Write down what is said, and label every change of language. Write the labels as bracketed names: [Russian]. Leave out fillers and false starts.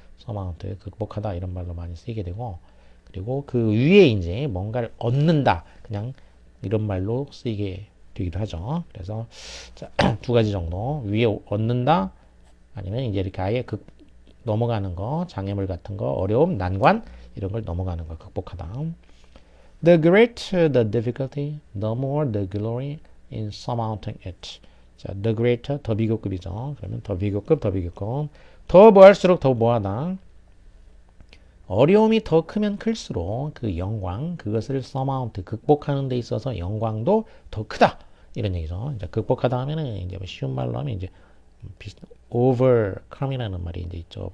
[Korean] surmount, 극복하다 이런 말로 많이 쓰이게 되고 그리고 그 위에 이제 뭔가를 얻는다. 그냥 이런 말로 쓰이게 되기도 하죠. 그래서 자, 두 가지 정도 위에 얻는다. 아니면 이제 이렇게 아예 넘어가는 거, 장애물 같은 거, 어려움, 난관 이런 걸 넘어가는 거, 극복하다. [English] The greater the difficulty, the more the glory in surmounting it. [Korean] 자, the greater 더 비교급이죠. 그러면 더 비교급. 더 뭐할수록 더 뭐하다. 어려움이 더 크면 클수록 그 영광, 그것을 surmount, 극복하는 데 있어서 영광도 더 크다. 이런 얘기죠. 이제 극복하다 하면은 이제 쉬운 말로 하면 이제 overcome이라는 말이 이제 있죠.